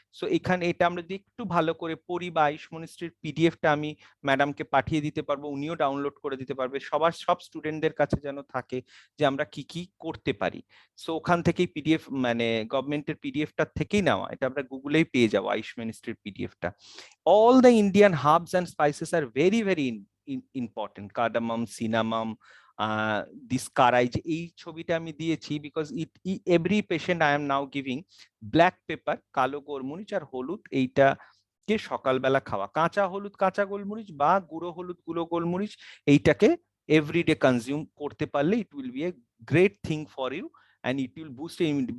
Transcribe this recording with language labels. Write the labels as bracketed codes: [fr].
[bn] So এখানে এটা আমরা যদি একটু ভালো করে পড়ি, বা আয়ুষ মনিস্ট্রির পিডিএফটা আমি ম্যাডামকে পাঠিয়ে দিতে পারবো, উনিও ডাউনলোড করে দিতে পারবে, সব স্টুডেন্টদের কাছে যেন থাকে যে আমরা কি কি করতে পারি। সো ওখান থেকেই পিডিএফ, মানে গভর্নমেন্টের পিডিএফটা থেকেই নেওয়া, এটা আমরা গুগলেই পেয়ে যাবো আয়ুষ মিনিস্ট্রির পিডিএফটা। [en] All the Indian herbs and spices are very, very important. [bn] Cardamom, cinnamon, this karai, যে এই ছবিটা আমি দিয়েছি [en] because every patient I am now giving black pepper, [bn] কালো গোলমরিচ আর হলুদ, এইটা কে সকালবেলা খাওয়া, কাঁচা হলুদ কাঁচা গোলমরিচ বা গুঁড়ো হলুদ গুঁড়ো গোলমরিচ, এইটাকে এভরিডে কনজিউম করতে পারলে [en] It will be a great thing for you, and it will boost immunity.